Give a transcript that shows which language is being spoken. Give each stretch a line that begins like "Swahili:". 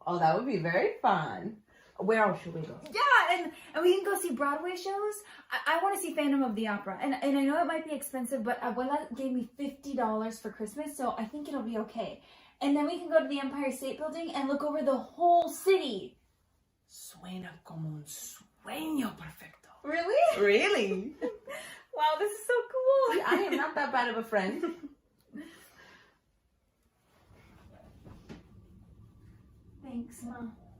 English: Oh, that would be very fun. Where else should we go? Yeah, and we can go see Broadway shows. I want to see Phantom of the Opera. And I know it might be expensive, but Abuela gave me $50 for Christmas, so I think it'll be okay. And then we can go to the Empire State Building and look over the whole city.
Spanish: Suena como un sueño perfecto.
English: Really? Really? Wow, this is so cool. See, I am not that bad of a friend. Thanks, Mom.